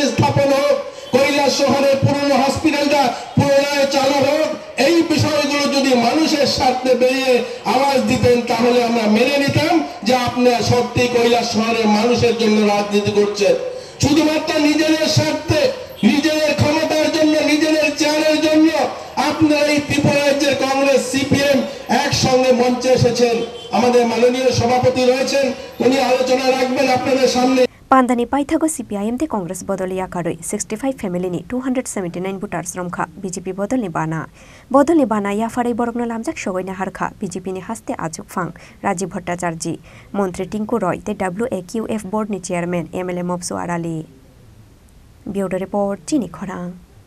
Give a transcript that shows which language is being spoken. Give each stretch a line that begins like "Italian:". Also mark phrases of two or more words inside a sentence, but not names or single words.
Bangla: স্থাপন হোক কৈলাস শহরের পুরনো হসপিটালটা পুনরায় চালু হোক এই বিষয়গুলো যদি মানুষের স্বার্থে বেরিয়ে আওয়াজ দিতেন তাহলে আমরা মেনে নিতাম যে আপনারা সত্যি কৈলাস শহরের মানুষের জন্য রাজনীতি করছেন শুধুমাত্র নিজেদের স্বার্থে নিজেদের ক্ষমতার জন্য নিজেদের চেয়ারের জন্য আপনারা এই ত্রিপুরা রাজ্যের কংগ্রেস সিপিএম একসঙ্গে মঞ্চে এসেছেন আমাদের মাননীয় সভাপতি রয়েছেন উনি আলোচনা রাখবেন আপনাদের সামনে
Kok Borok: Pandani Paithago CPIM te Congress bodoli akaroi 65 family ni 279 voters romkha BJP bodoli bana ya farai borogna lamjak shogoina harkha BJP ni haste ajok phang Rajiv Bhattacharjee Montri Tinku Roy te WAQF board ni chairman MLA Mobswar Ali
English: Bureau report
Kok Borok: Chini Khorang